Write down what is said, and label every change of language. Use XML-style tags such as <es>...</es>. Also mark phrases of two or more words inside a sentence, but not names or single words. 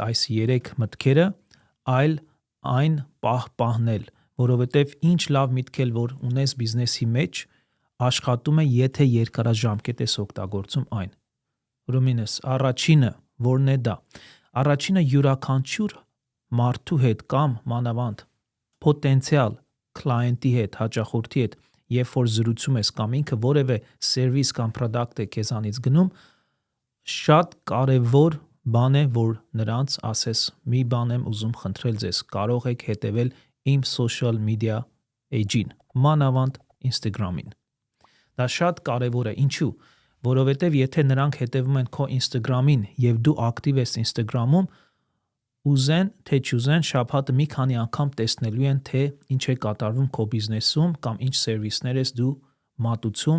<hy>այս 3 մտքերը, այլ այն պահպանել, որովհետեւ ինչ լավ միտք էլ որ ունես բիզնեսի մեջ, աշխատում է, եթե երկարաժամկետ ես օգտագործում այն։ Ուրեմն առաջինը որն է դա։ Առաջինը յուրաքանչյուր մարդու հետ կամ մանավանդ պոտենցիալ կլայենտի հետ, հաճախորդի հետ, երբ որ զրուցում ես կամ ինքը որևէ սերվիս կամ product է քեզանից գնում, շատ կարևոր բան է, որ նրանց ասես՝ մի բան եմ ուզում խնդրել ձեզ, կարող եք հետևել իմ</hy> <en>social media page-</en> <hy>ին, մանավանդ Instagram-ին։ Դա շատ կարևոր է, ինչու՞։ Որովհետև եթե նրանք հետևում են քո Instagram-ին եւ դու ակտիվ ես Instagram-ում, ուզեն թե չուզեն շաբաթը մի քանի անգամ տեսնելու են, թե ինչ է կատարվում քո բիզնեսում կամ ինչ սերվիսներ ես դու մատուցում</hy>